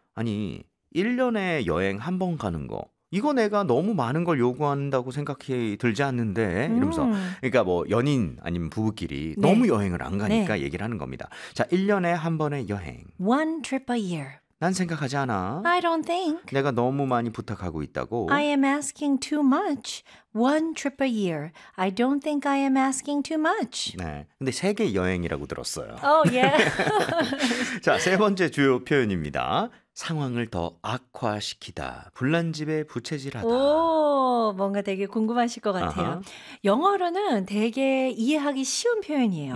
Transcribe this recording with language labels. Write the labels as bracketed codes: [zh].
[ko] 아니, 1년에 여행 한 번 가는 거 이거 내가 너무 많은 걸 요구한다고 생각해 들지 않는데 이러면서 그러니까 뭐 연인 아니면 부부끼리 네. 너무 여행을 안 가니까 네. 얘기를 하는 겁니다. 자, 1년에 한 번의 여행. [en] One trip a year. [ko] 난 생각하지 않아. [en] I don't think. [ko] 내가 너무 많이 부탁하고 있다고. [en] I am asking too much. One trip a year. I don't think I am asking too much. [ko] 네. 근데 세계 여행이라고 들었어요. [en] Oh, yeah. [ko] 자, 세 번째 주요 표현입니다. 상황을 더 악화시키다. 불난집에 부채질하다. 오, 뭔가 되게 궁금하실 것 같아요. Uh-huh. 영어로는 되게 이해하기 쉬운 표현이에요.